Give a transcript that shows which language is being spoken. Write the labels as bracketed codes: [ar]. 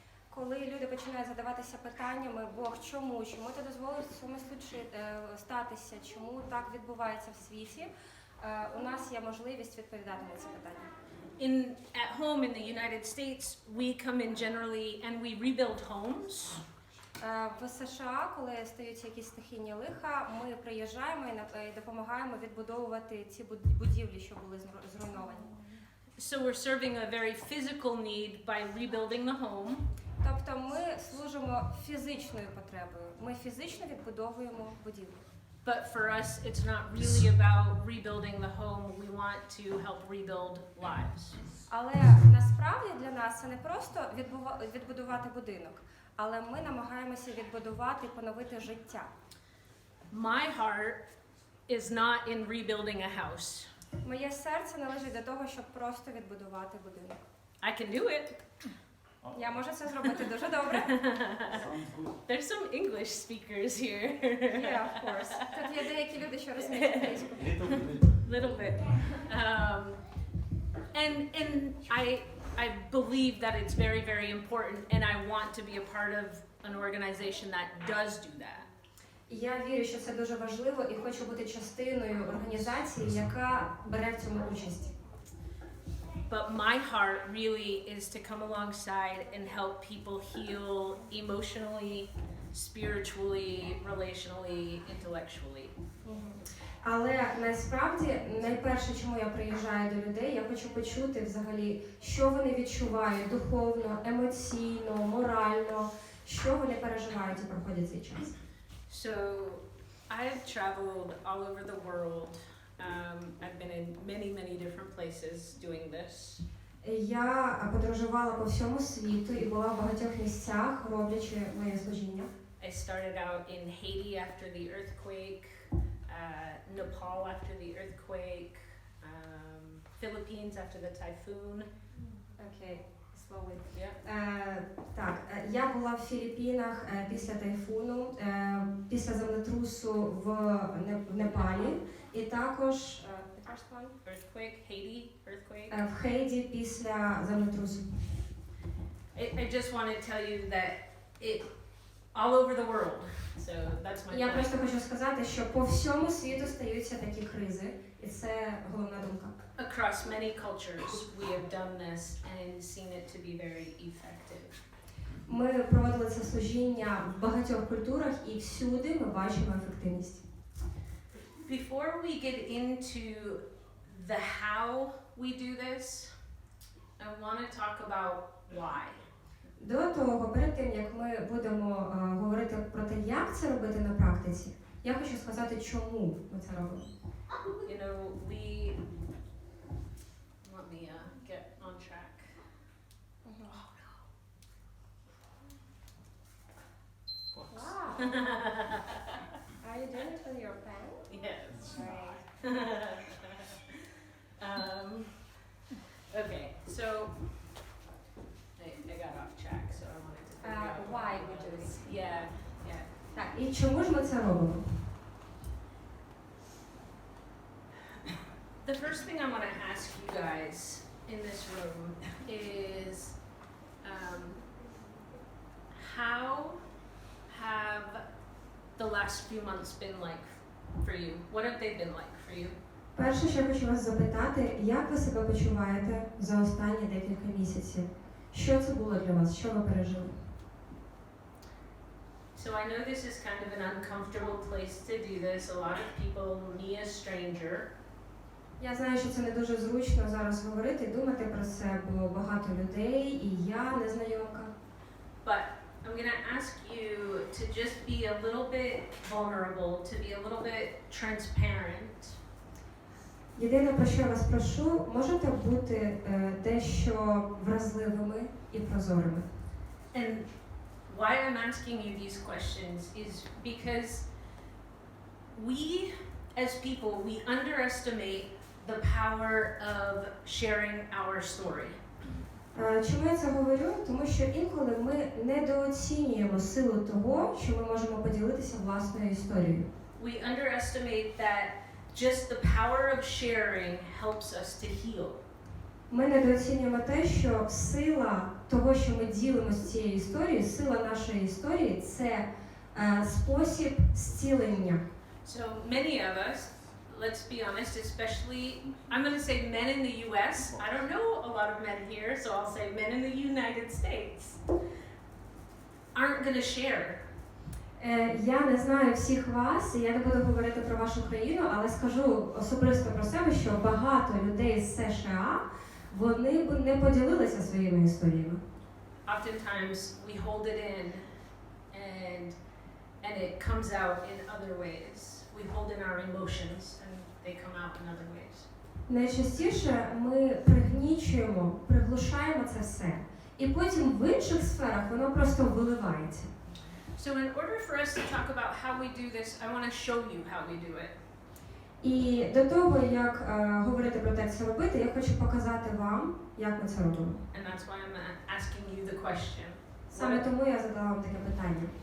[uk] Коли люди починають задаватися питаннями, Бог, чому ти дозволив цьому статися, чому так відбувається в світі, у нас є можливість відповідати на ці питання. [en] At home in the United States, we come in generally and we rebuild homes. [uk] В США, коли стаються якісь стихійні лиха, ми приїжджаємо і допомагаємо відбудовувати ці будівлі, що були зруйновані. [en] So we're serving a very physical need by rebuilding the home. [uk] Тобто ми служимо фізичною потребою. Ми фізично відбудовуємо будівлю. [en] But for us, it's not really about rebuilding the home. We want to help rebuild lives. [uk] Але насправді для нас це не просто відбудувати будинок, але ми намагаємося відбудувати і поновити життя. [en] My heart is not in rebuilding a house. [uk] Моє серце належить до того, щоб просто відбудувати будинок. [en] I can do it. [uk] Я можу це зробити дуже добре. [en] There's some English speakers here. Yeah, of course. [uk] Тут є деякі люди, що розуміють англійську. [en] Little bit. And I believe that it's very, very important, and I want to be a part of an organization that does do that. [uk] Я вірю, що це дуже важливо, і хочу бути частиною організації, яка бере в цьому участь. [en] But my heart really is to come alongside and help people heal emotionally, spiritually, relationally, intellectually. [uk] Але насправді найперше, чому я приїжджаю до людей, я хочу почути взагалі, що вони відчувають духовно, емоційно, морально, що вони переживають і проходять цей час. [en] So I've traveled all over the world. I've been in many different places doing this. [uk] Я подорожувала по всьому світу і була в багатьох місцях, роблячи моє служіння. [en] I started out in Haiti after the earthquake, Nepal after the earthquake, Philippines after the typhoon. Okay, slowly. Yeah. [uk] Так, я була в Філіппінах після тайфуну, після землетрусу в Непалі і також [en] Earthquake, Haiti, earthquake. [uk] В Хейді після землетрусу. [en] I just want to tell you that it all over the world. So that's my [uk] Я [en] point. [uk] просто хочу сказати, що по всьому світу стаються такі кризи, і це головна думка. [en] Across many cultures, we have done this and seen it to be very effective. [uk] Ми проводили це служіння в багатьох культурах, і всюди ми бачимо ефективність. [en] Before we get into the how we do this, I want to talk about why. [uk] До того, перед тим, як ми будемо говорити про те, як це робити на практиці, я хочу сказати, чому ми це робимо. [en] You know, let me get on track. Oh no. Wow. Are you doing it with your pen? Yes. Right. Okay, so I got off track, so I wanted to figure out Why we do this? Yeah. [uk] Так, і чому ж ми це робимо? [en] The first thing I want to ask you guys in this room is how have the last few months been like for you? What have they been like for you? [uk] Перше, що я хочу вас запитати, як ви себе почуваєте за останні декілька місяців? Що це було для вас? Що ви пережили? [en] So I know this is kind of an uncomfortable place to do this. A lot of people, me a stranger. [uk] Я знаю, що це не дуже зручно зараз говорити і думати про це, бо багато людей, і я незнайомка. [en] But I'm going to ask you to just be a little bit vulnerable, to be a little bit transparent. [uk] Єдине, про що я вас прошу, можете бути дещо вразливими і прозорими. [en] And why I'm asking you these questions is because we, as people, we underestimate the power of sharing our story. [uk] Чому я це говорю? Тому що інколи ми недооцінюємо силу того, що ми можемо поділитися власною історією. [en] We underestimate that just the power of sharing helps us to heal. [uk] Ми недооцінюємо те, що сила того, що ми ділимося цією історією, сила нашої історії – це спосіб зцілення. [en] So many of us, let's be honest, especially, I'm going to say men in the US. I don't know a lot of men here, so I'll say men in the United States aren't going to share. [uk] Я не знаю всіх вас, і я не буду говорити про вашу країну, але скажу особисто про себе, що багато людей з США, вони б не поділилися своїми історіями. [en] Oftentimes we hold it in and it comes out in other ways. We hold in our emotions and they come out in other ways. [uk] Найчастіше ми пригнічуємо, приглушаємо це все, і потім в інших сферах воно просто виливається. [en] So in order for us to talk about how we do this, I want to show you how we do it. [uk] І до того, як говорити про те, як це робити, я хочу показати вам, як ми це робимо. [en] And that's why I'm asking you the question. [uk] Саме тому я задала вам таке питання.